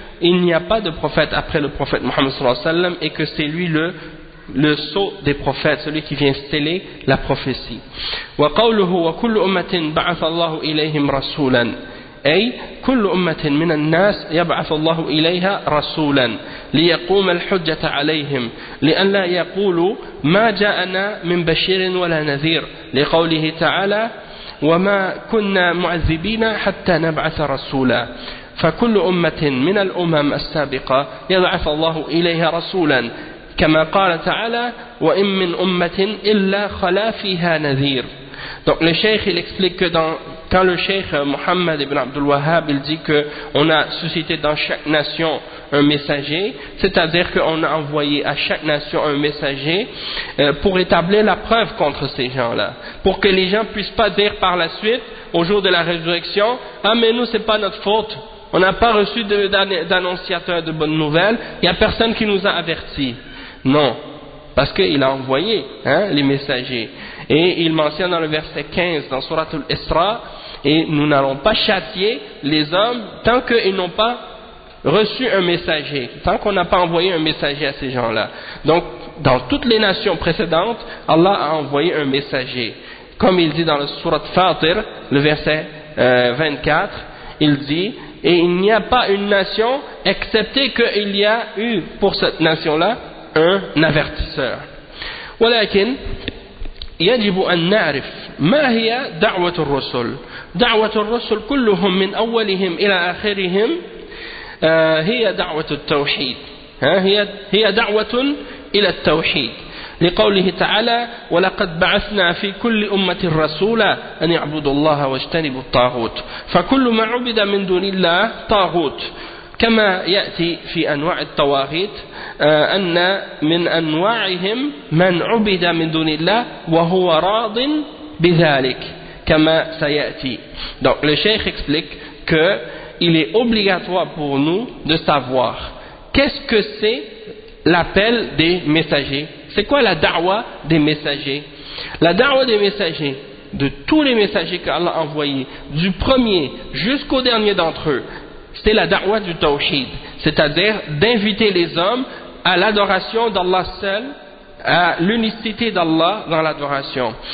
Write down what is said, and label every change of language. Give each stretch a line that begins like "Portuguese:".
French: il n'y a pas de prophète après le prophète Mohammed
Arabic: sallallahu alayhi wa sallam
French: et que c'est lui le sceau des prophètes, celui qui vient sceller la prophétie.
Arabic: Wa qawluhu wa kullu ummatin ba'atha Allahu ilayhim rasulan. أي كل أمة من الناس يبعث الله إليها رسولا ليقوم الحجة عليهم لأن لا يقولوا ما جاءنا من بشير ولا نذير لقوله تعالى وما كنا معذبين حتى نبعث رسولا فكل أمة من الأمم السابقة يبعث الله إليها رسولا كما قال تعالى وإن من أمة إلا خلا فيها نذير.
French: Donc le cheikh il explique que quand le cheikh Mohammed ibn Abdul Wahhab il dit qu'on a suscité dans chaque nation un messager, c'est-à-dire qu'on a envoyé à chaque nation un messager pour établir la preuve contre ces gens-là, pour que les gens ne puissent pas dire par la suite, au jour de la résurrection, « Ah mais nous c'est pas notre faute, on n'a pas reçu d'annonciateur de bonnes nouvelles, il n'y a personne qui nous a avertis. » Non, parce qu'il a envoyé les messagers. Et il mentionne dans le verset 15, dans Surat al-Isra, et nous n'allons pas châtier les hommes tant qu'ils n'ont pas reçu un messager, tant qu'on n'a pas envoyé un messager à ces gens-là. Donc, dans toutes les nations précédentes, Allah a envoyé un messager. Comme il dit dans le Surat Fatir, le verset 24, il dit, et il n'y a pas une nation, excepté qu'il y a eu pour cette nation-là un avertisseur.
Arabic: Walakin, يجب أن نعرف ما هي دعوة الرسل. دعوة الرسل كلهم من أولهم إلى آخرهم هي دعوة التوحيد. هي دعوة إلى التوحيد. لقوله تعالى ولقد بعثنا في كل أمة رسولا أن يعبدوا الله واجتنبوا الطاغوت. فكل ما عبد من دون الله طاغوت. كما يأتي في أنواع الطواغيت أن من أنواعهم من عبد من دون الله وهو راض بذلك كما سيأتي.
French: Donc le cheikh explique que il est obligatoire pour nous de savoir qu'est-ce que c'est l'appel des messagers. C'est quoi la da'wa des messagers? La da'wa des messagers, de tous les messagers qu'Allah a envoyés, du premier jusqu'au dernier d'entre eux, c'est la da'wah du tawhid, c'est-à-dire d'inviter les hommes à l'adoration d'Allah seul, à l'unicité d'Allah dans l'adoration.